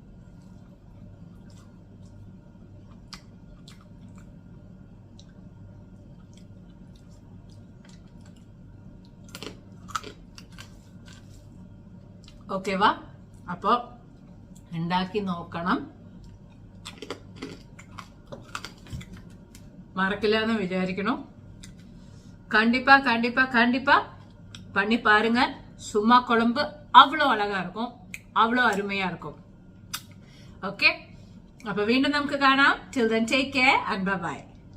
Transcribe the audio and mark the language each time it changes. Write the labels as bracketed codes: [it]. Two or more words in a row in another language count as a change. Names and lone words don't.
[ml] ഓക്കെ വാ, അപ്പൊ ഉണ്ടാക്കി നോക്കണം. [ta] மறக்கல விசாரிக்கணும். கண்டிப்பா கண்டிப்பா கண்டிப்பா பண்ணி பாருங்க. சும்மா குழம்பு அவ்வளோ அழகா இருக்கும், அவ்வளோ அருமையா இருக்கும். ஓகே, அப்ப மீண்டும் நமக்கு காணாம். [en] Till then, take care and bye bye.